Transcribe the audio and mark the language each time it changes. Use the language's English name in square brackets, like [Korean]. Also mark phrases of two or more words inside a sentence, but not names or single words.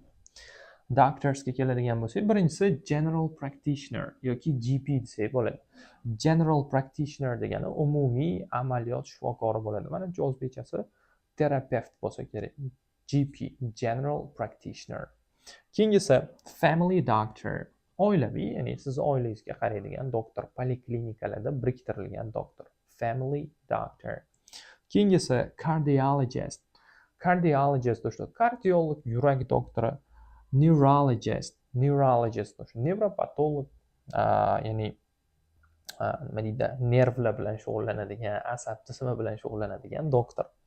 [Uzbek] Doctorsga keladigan bo'lsak, birinchisi [English] general practitioner [Uzbek] yoki GP desak bo'ladi. [English] General practitioner [Uzbek] degani umumiy amaliyot shifokori bo'ladi. Mana bu o'zbekchasi terapevt bo'lsa kerak. GP, [English] general practitioner. Keyingisi family doctor. [Uzbek] Oilaviy, ya'ni siz oilangizga qaraydigan doktor, poliklinikalarda biriktirilgan doktor. [English] Family doctor. [Uzbek] Keyingisi cardiologist. Cardiologist o'sha kardiolog, yurak doktori. Neurologist o'sha nevropatolog, ya'ni nima deydi, nervlar bilan shug'ullanadigan, asab tizimi bilan shug'ullanadigan doktor.